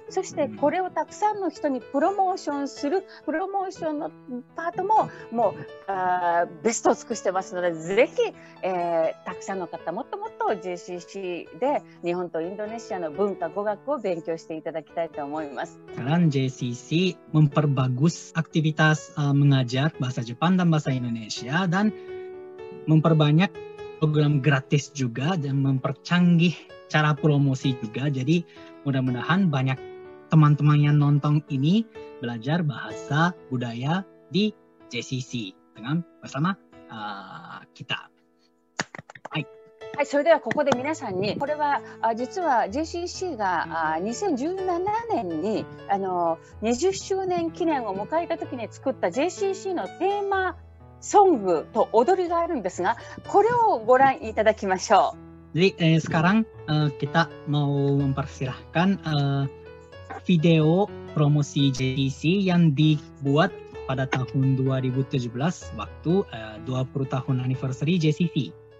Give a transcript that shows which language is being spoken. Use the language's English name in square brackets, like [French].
[Japanese] そしてこれをたくさんの人にプロモーションするプロモーションのパートももうベストを尽くしてますので、ぜひ、たくさんの方もっともっと JCC で日本とインドネシアの文化語学を勉強していただきたいと思います。 [Indonesian] Sekarang JCC memperbagus aktivitas mengajar bahasa Jepang dan bahasa Indonesia dan memperbanyak program gratis juga dan mempercanggih cara promosi juga. Jadi mudah-mudahan banyak teman-teman yang nonton ini belajar bahasa budaya di JCC dengan bersama kita. [Japanese] はい、それではここで皆さんに、これは実は JCC が2017年に20周年記念を迎えた時に作った JCC のテーマソングと踊りがあるんですが、これをご覧いただきましょう。 [Indonesian] Jadi sekarang kita mau mempersilahkan video promosi JCC yang dibuat pada tahun 2017 waktu 20 tahun anniversary JCC.